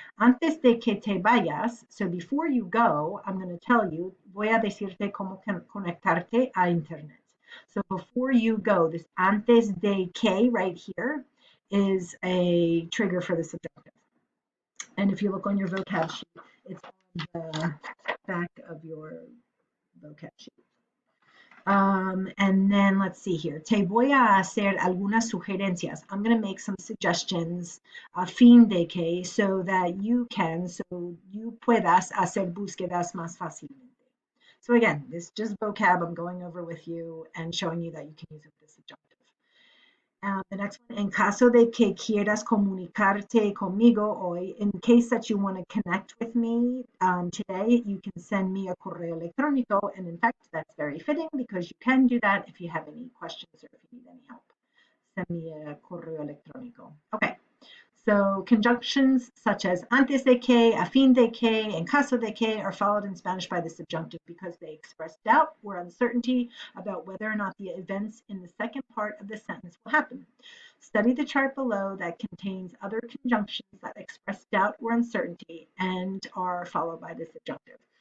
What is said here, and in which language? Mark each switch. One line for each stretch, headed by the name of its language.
Spanish: Antes de que te vayas,
English: so before you go, I'm going to tell you,
Spanish: voy a decirte cómo conectarte a internet.
English: So before you go, this antes de que right here is a trigger for the subjunctive. And if you look on your vocab sheet, it's on the back of your vocab sheet. And then let's see here.
Spanish: Te voy a hacer algunas sugerencias.
English: I'm going to make some suggestions
Spanish: a fin de que
English: so that you can, so you
Spanish: puedas hacer búsquedas más fácilmente.
English: So again, this is just vocab I'm going over with you and showing you that you can use it with the subjunctive. The next one,
Spanish: en caso de que quieras comunicarte conmigo hoy,
English: in case that you want to connect with me today, you can send me a correo electrónico. And in fact, that's very fitting because you can do that if you have any questions or if you need any help. Send me a correo electrónico. Okay. So conjunctions such as antes de que, a fin de que, en caso de que are followed in Spanish by the subjunctive because they express doubt or uncertainty about whether or not the events in the second part of the sentence will happen. Study the chart below that contains other conjunctions that express doubt or uncertainty and are followed by the subjunctive.